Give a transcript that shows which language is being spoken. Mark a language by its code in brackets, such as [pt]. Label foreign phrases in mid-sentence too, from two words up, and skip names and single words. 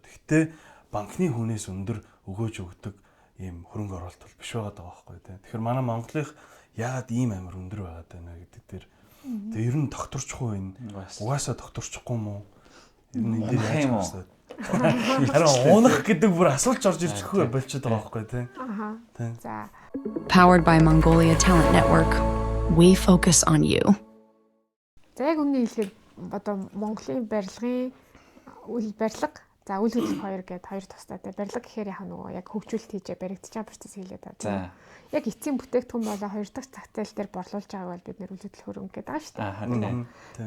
[mn] Гэтэ банкны хүнээс өндөр өгөөж өгдөг ийм хөрөнгө оруулалт бол биш байгаа даа байхгүй тий. Тэгэхээр манай Монголынх яагаад ийм амар өндөр байгаад байна гэдэг дээр тэгээ ер нь докторчгүй энэ угаасаа докторчгүй юм уу? Ер нь энэ дээр яаж байна? Харин унах гэдэг бүр асуулт орж ирчихгүй болчиход байгаа байхгүй тий. За. [en] Powered by Mongolia Talent Network. We focus on you. [mn] За яг үнэ хэлэхэд одоо Монголын барилгын барилга за үйл хөдлөх хоёр гэдэг хоёр тустай те барилга гэхээр яг нөгөө яг хөгжүүлэлт хийж баригдаж байгаа процесс хийлээд байгаа. За. Яг эцсийн бүтээгдэхүүн болоо хоёр дахь зах зээл дээр борлуулж байгааг бол бид нэр үйл хөдлөх хөрөнгө гэдэг байгаа шүү дээ.